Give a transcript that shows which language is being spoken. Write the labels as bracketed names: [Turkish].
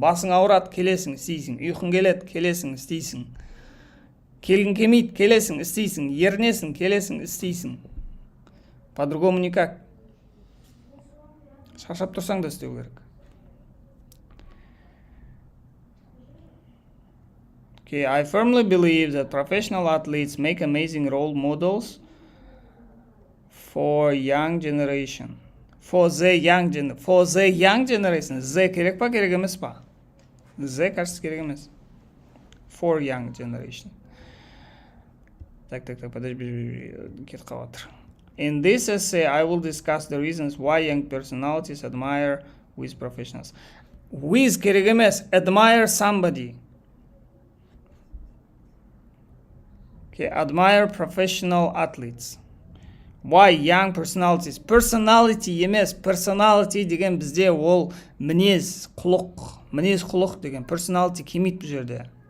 [Kazakh] Басың ауырады, келесің, істейсің. Ұйқың келеді, келесің, істейсің. Келгің келмейді, келесің, істейсің. Ерінесің, келесің, істейсің. [Russian] По-другому никак. [Kazakh] Шаршап тұрсаң да істеу керек. [English] Okay, I firmly believe that professional athletes make amazing role models for young generation. For the young generation. [Kazakh] The керек па, керек емес па? The, кажется, керек емес. [English] For young generation. [Russian] Так, подожди, [Kazakh] кетіп қалып. [English] In this essay, I will discuss the reasons why young personalities admire with professionals. With [Kazakh] керек емес, [English] admire somebody. Okay, admire professional athletes. Why young personalities? [Kazakh] Personality емес, personality деген бізде ол мінез, құлық деген personality келмейді бұл жерде.